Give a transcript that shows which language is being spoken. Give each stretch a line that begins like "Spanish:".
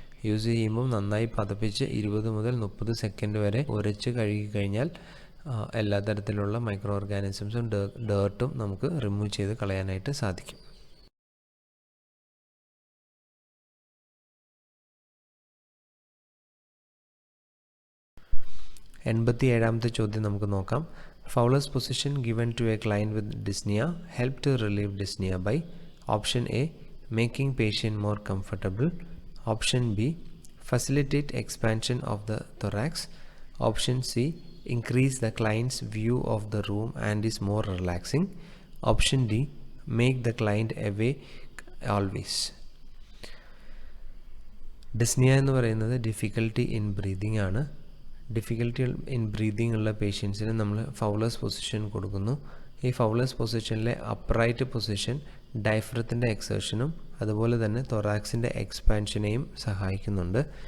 Malayalam: Use ചെയ്യുമ്പോൾ നന്നായി പതപ്പിച്ച് 20 മുതൽ 30 സെക്കൻഡ് വരെ ഉരച്ച് കഴുകി കഴിഞ്ഞാൽ എല്ലാ തരത്തിലുള്ള മൈക്രോ ഓർഗാനിസംസും ഡേർട്ടും നമുക്ക് റിമൂവ് ചെയ്ത് കളയാനായിട്ട് സാധിക്കും. എൺപത്തിയേഴാമത്തെ ചോദ്യം നമുക്ക് നോക്കാം.
English: Fowler's position given to a client with dyspnea help to relieve dyspnea by. Option A, making patient more comfortable. Option B, facilitate expansion of the thorax. Option C, increase the client's view of the room and is more relaxing. Option D, make the client awake always.
Malayalam: Dyspnoea എന്ന് പറയുന്നത് difficulty in breathing ആണ്. Difficulty in breathing ഉള്ള പേഷ്യൻസിന് നമ്മൾ Fowler's position കൊടുക്കുന്നു. ഈ Fowler's പൊസിഷനിലെ upright position ഡയഫ്രത്തിൻ്റെ എക്സേർഷനും അതുപോലെ തന്നെ തൊറാക്സിൻ്റെ എക്സ്പാൻഷനെയും സഹായിക്കുന്നുണ്ട്.